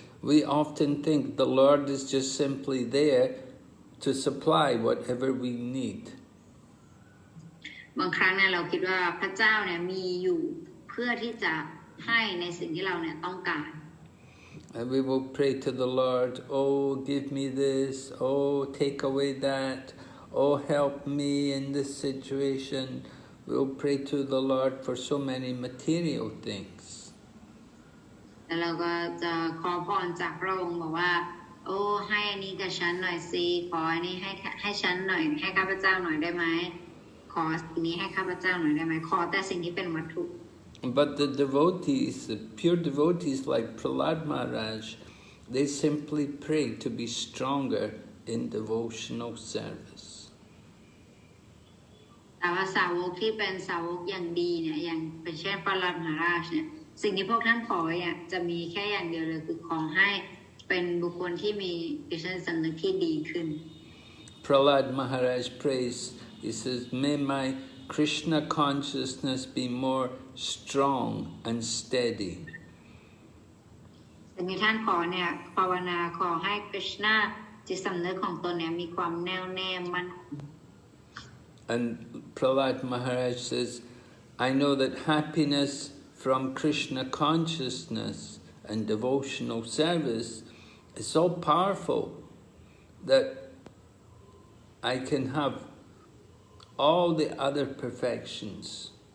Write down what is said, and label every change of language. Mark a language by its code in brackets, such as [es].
[en] We often think the Lord is just simply there to supply whatever we need. [th] บางครั้งเนี่ยเราคิดว่าพระเจ้าเนี่ยมีอยู่เพื่อที่จะให้ในสิ่งที่เราเนี่ยต้องการ [en] And we will pray to the Lord, "Oh, give me this. Oh, take away that. Oh, help me in this situation." We'll pray to the Lord for so many material things. [th] แล้วเราก็จะขอพรจากพระองค์บอกว่าโอ้ให้อันนี้กับฉันหน่อยสิขออันนี้ให้ฉันหน่อยให้ข้าพเจ้าหน่อยได้ไหมขอสิ่งนี้ให้ข้าพเจ้าหน่อยได้ไหมขอแต่สิ่งที่เป็นวัตถุ [en] But the devotees, the pure devotees like Prahlad Maharaj, they simply pray to be stronger in devotional service. [th] แต่ว่าสาวกที่เป็นสาวกอย่างดีเนี่ยอย่างเป็นเช่นประหลัดมหาราชเนี่ยสิ่งที่พวกท่านขอเนี่ยจะมีแค่อย่างเดียวเลยคือขอให้เป็นบุคคลที่มีจิตสำนึกที่ดีขึ้น [en] Prahlad Maharaj prays, he says, "May my Krishna consciousness be more strong and steady." [th] สิ่งที่ท่านขอเนี่ยภาวนาขอให้คริชนาจิตสำนึกของตนเนี่ยมีความแน่วแน่มั่นคง [en] And Prahlad Maharaj says, "I know that happiness from Krishna consciousness and devotional service is so powerful that I can have all the other perfections.